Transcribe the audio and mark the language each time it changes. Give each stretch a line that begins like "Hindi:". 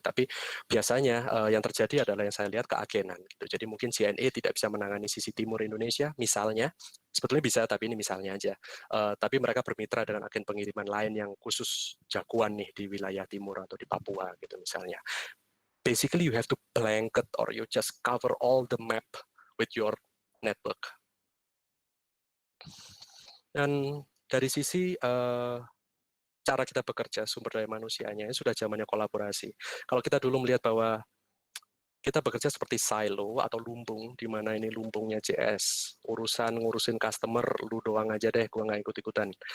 Indonesian: Tapi biasanya yang terjadi adalah yang saya lihat keagenan gitu. Jadi mungkin JNE tidak bisa menangani sisi timur Indonesia misalnya, sebetulnya bisa tapi ini misalnya aja. Tapi mereka bermitra dengan agen pengiriman lain yang khusus jagoan nih di wilayah timur atau di Papua gitu misalnya.
English: Basically you have to blanket or you just cover all the map with your network.
Indonesian: Dan dari sisi cara kita bekerja, sumber daya manusianya, ini sudah zamannya kolaborasi. Kalau kita dulu melihat bahwa kita bekerja seperti silo atau lumbung, di mana ini lumbungnya CS, ngurusin customer, lu doang aja deh, gue nggak ikut-ikutan.